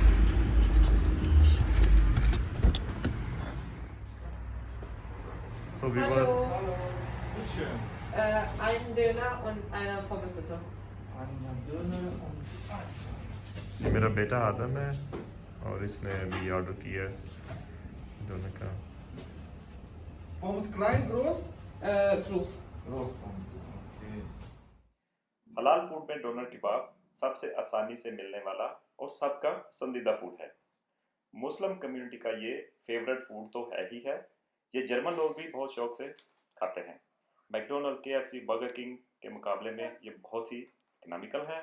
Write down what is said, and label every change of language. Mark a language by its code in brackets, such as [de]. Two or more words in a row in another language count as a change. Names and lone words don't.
[hi] So व्यूअर्स, [de] Hallo. Einen Döner und eine Pommes bitte. [hi] ये मेरा बेटा आदम है और इसने अभी ऑर्डर किया डोनर का। [de] Pommes klein, groß? Groß. Groß Pommes. Okay. [hi] हलाल फूड में डोनर कबाब सबसे आसानी से मिलने वाला और सबका पसंदीदा फूड है। [en] Muslim community [hi] का ये [en] favourite food [hi] तो है ही है, ये जर्मन लोग भी बहुत शौक से खाते हैं। मैकडोनल्ड, केएफसी, बर्गर किंग के मुकाबले में ये बहुत ही इकोनॉमिकल है।